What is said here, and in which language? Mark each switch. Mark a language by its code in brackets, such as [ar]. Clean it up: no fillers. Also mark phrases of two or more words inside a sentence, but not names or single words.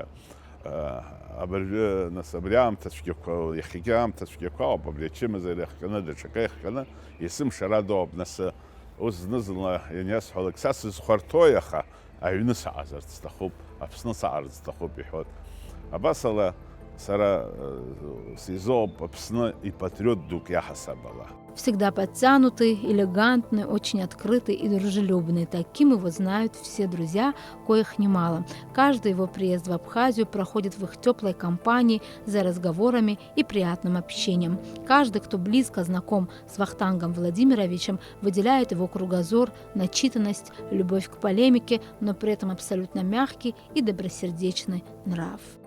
[ab] Абыржәы нас абри аамҭа цәгьақәа, иахьагьы аамҭа цәгьақәа ауп, абри ачымазара иахҟьаны, даҽакы иахҟьаны, есымшара доуп. Нас ус зны-зынла ианиасҳәалак, са сызхәарҭои, аха аҩны саҟазарц сҭахуп, Аԥсны саҟарц сҭахуп иҳәоит. Абасала сара сизооп Аԥсны ипатриот дук иаҳасаб ала. [ru] Всегда подтянутый, элегантный, очень открытый и дружелюбный. Таким его знают все друзья, коих немало. Каждый его приезд в Абхазию проходит в их теплой компании, за разговорами и приятным общением. Каждый, кто близко знаком с Вахтангом Владимировичем, выделяет его кругозор, начитанность, любовь к полемике, но при этом абсолютно мягкий и добросердечный нрав.